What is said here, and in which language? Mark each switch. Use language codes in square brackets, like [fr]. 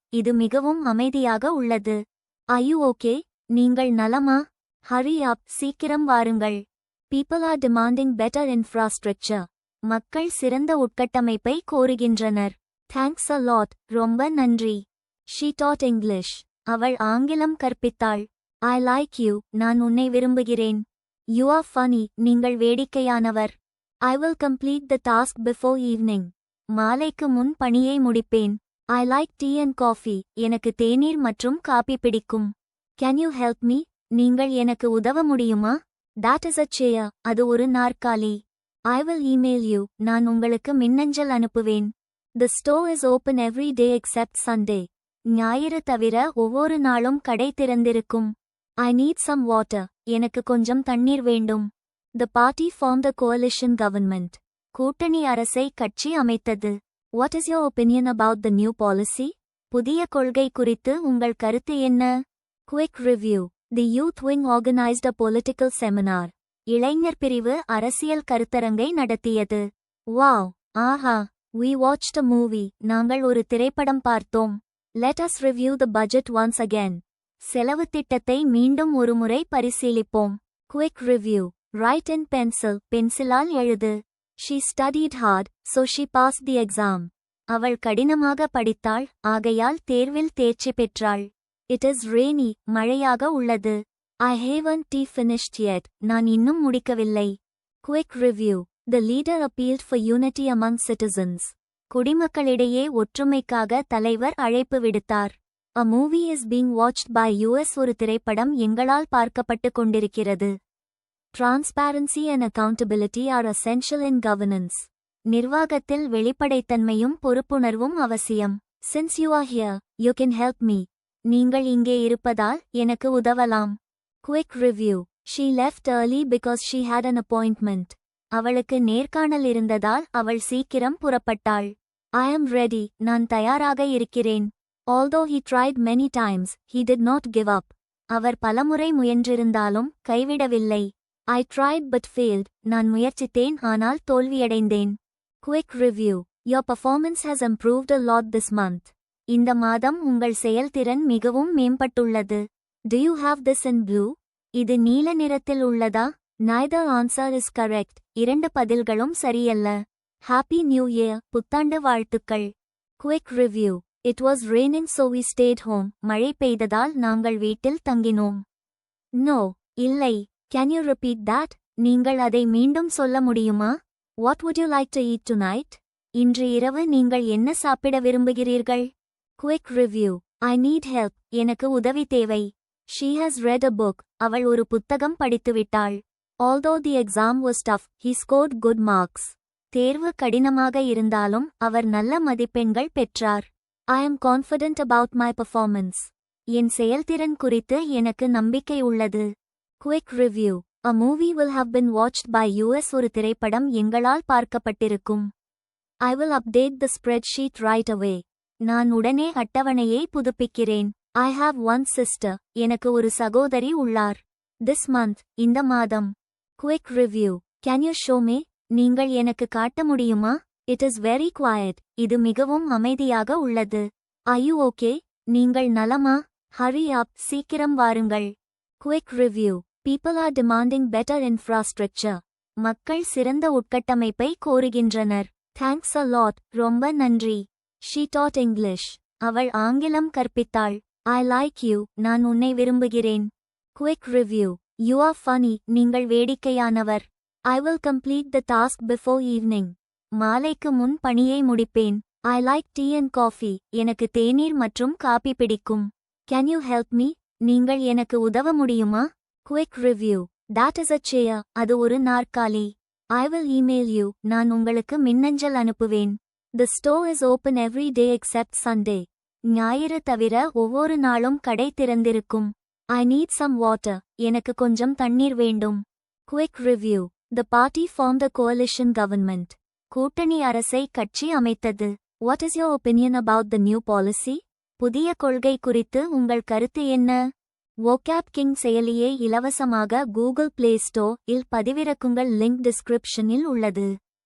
[ta] இது மிகவும் அமைதியாக உள்ளது. [en] Are you okay? [ta] நீங்கள் நலமா? [en] Hurry up. [ta] சீக்கிரம் வாருங்கள். [en] People are demanding better infrastructure. [ta] மக்கள் சிறந்த உட்கட்டமைப்பை கோருகின்றனர். [en] Thanks a lot. [ta] ரொம்ப நன்றி. [en] She taught English. [ta] அவள் ஆங்கிலம் கற்பித்தாள். [en] I like you. [ta] நான் உன்னை விரும்புகிறேன். [en] You are funny. [ta] நீங்கள் வேடிக்கையானவர். [en] I will complete the task before evening. [ta] மாலைக்கு முன் பணியை முடிப்பேன். [en] I like tea and coffee. [ta] எனக்கு தேநீர் மற்றும் காபி பிடிக்கும். [en] Can you help me? [ta] நீங்கள் எனக்கு உதவ முடியுமா? [en] That is a chair. [ta] அது ஒரு நாற்காலி. [en] I will email you. [ta] நான் உங்களுக்கு மின்னஞ்சல் அனுப்புவேன். [en] The store is open every day except Sunday. [ta] ஞாயிறு தவிர ஒவ்வொரு நாளும் கடை திறந்திருக்கும். [en] I need some water. [ta] எனக்கு கொஞ்சம் தண்ணீர் வேண்டும். [en] The party formed a coalition government. [ta] கூட்டணி அரசை கட்சி அமைத்தது. [en] What is your opinion about the new policy? [ta] புதிய கொள்கை குறித்து உங்கள் கருத்து என்ன? [en] Quick review. The youth wing organized a political seminar. [ta] இளைஞர் பிரிவு அரசியல் கருத்தரங்கை நடத்தியது. [en] Wow, [ta] Aha. [en] We watched a movie. [ta] நாங்கள் ஒரு திரைப்படம் பார்த்தோம். [en] Let us review the budget once again. [ta] செலவு திட்டத்தை மீண்டும் ஒருமுறை பரிசீலிப்போம். [en] Quick review. Write in pencil. [ta] பென்சிலால் எழுது. [en] She studied hard, so she passed the exam. [ta] அவள் கடினமாக படித்தாள், ஆகையால் தேர்வில் தேர்ச்சி பெற்றாள். [en] It is rainy. [ta] மழையாக உள்ளது. [en] I haven't finished yet. [ta] நான் இன்னும் முடிக்கவில்லை. [en] Quick review. The leader appealed for unity among citizens. [ta] குடிமக்களிடையே ஒற்றுமைக்காக தலைவர் அழைப்பு விடுத்தார். [en] A movie is being watched by us. [ta] ஒரு திரைப்படம் எங்களால் பார்க்கப்பட்டு கொண்டிருக்கிறது. [en] Transparency and accountability are essential in governance. [ta] நிர்வாகத்தில் வெளிப்படைத்தன்மையும் பொறுப்புணர்வும் அவசியம். [en] Since you are here, you can help me. [ta] நீங்கள் இங்கே இருப்பதால் எனக்கு உதவலாம். [en] Quick review. She left early because she had an appointment. [ta] அவளுக்கு நேர்காணல் இருந்ததால் அவள் சீக்கிரம் புறப்பட்டாள். [en] I am ready. [ta] நான் தயாராக இருக்கிறேன். [en] Although he tried many times, he did not give up. [ta] அவர் பலமுறை முயன்றிருந்தாலும் கைவிடவில்லை. [en] I tried but failed. [ta] நான் முயற்சித்தேன் ஆனால் தோல்வியடைந்தேன். [en] Quick review. Your performance has improved a lot this month. [ta] இந்த மாதம் உங்கள் செயல்திறன் மிகவும் மேம்பட்டுள்ளது. [en] Do you have this in blue? [ta] இது நீல நிறத்தில் உள்ளதா? [en] Neither answer is correct. [ta] இரண்டு பதில்களும் சரியல்ல. [en] Happy New Year. [ta] புத்தாண்டு வாழ்த்துக்கள். [en] Quick review. It was raining so we stayed home. [ta] மழை பெய்ததால் நாங்கள் வீட்டில் தங்கினோம். [en] No. [ta] இல்லை. [en] Can you repeat that? [ta] நீங்கள் அதை மீண்டும் சொல்ல முடியுமா? [en] What would you like to eat tonight? [ta] இன்று இரவு நீங்கள் என்ன சாப்பிட விரும்புகிறீர்கள்? [en] Quick review. I need help. [ta] எனக்கு உதவி தேவை. [en] She has read a book. [ta] அவள் ஒரு புத்தகம் படித்துவிட்டாள். [en] Although the exam was tough, he scored good marks. [ta] தேர்வு கடினமாக இருந்தாலும் அவர் நல்ல மதிப்பெண்கள் பெற்றார். [en] I am confident about my performance. [ta] என் செயல்திறன் குறித்து எனக்கு நம்பிக்கை உள்ளது. [en] Quick review. A movie will have been watched by us. [ta] ஒரு திரைப்படம் எங்களால் பார்க்கப்பட்டிருக்கும். [en] I will update the spreadsheet right away. [ta] நான் உடனே அட்டவணையை புதுப்பிக்கிறேன். [en] I have one sister. [ta] எனக்கு ஒரு சகோதரி உள்ளார். [en] This month. [ta] இந்த மாதம். [en] Quick review. Can you show me? [ta] நீங்கள் எனக்கு காட்ட முடியுமா? [en] It is very quiet. [ta] இது மிகவும் அமைதியாக உள்ளது. [en] Are you okay? [ta] நீங்கள் நலமா? [en] Hurry up. [ta] சீக்கிரம் வாருங்கள். [en] Quick review. People are demanding better infrastructure. [ta] மக்கள் சிறந்த உட்கட்டமைப்பை கோருகின்றனர். [en] Thanks a lot. [ta] ரொம்ப நன்றி. [en] She taught English. [ta] அவள் ஆங்கிலம் கற்பித்தாள். [en] I like you. [ta] நான் உன்னை விரும்புகிறேன். [en] Quick review. You are funny. [ta] நீங்கள் வேடிக்கையானவர். [en] I will complete the task before evening. [ta] மாலைக்கு முன் பணியை முடிப்பேன். [en] I like tea and coffee. [ta] எனக்கு தேநீர் மற்றும் காபி பிடிக்கும். [en] Can you help me? [ta] நீங்கள் எனக்கு உதவ முடியுமா? [en] Quick review. That is a chair. [ta] அது ஒரு நாற்காலி. [en] I will email you. [ta] நான் உங்களுக்கு மின்னஞ்சல் அனுப்புவேன். [en] The store is open every day except Sunday. [ta] ஞாயிறு தவிர ஒவ்வொரு நாளும் கடை திறந்திருக்கும். [en] I need some water. [ta] எனக்கு கொஞ்சம் தண்ணீர் வேண்டும். [en] Quick review. The party formed a coalition government. [ta] கூட்டணி அரசை கட்சி அமைத்தது. [en] What is your opinion about the new policy? [ta] புதிய கொள்கை குறித்து உங்கள் கருத்து என்ன? vocab king செயலியை இலவசமாக கூகுள் பிளே ஸ்டோர் இல் பதிவிறக்குங்கள். லிங்க் டிஸ்கிரிப்ஷனில் உள்ளது.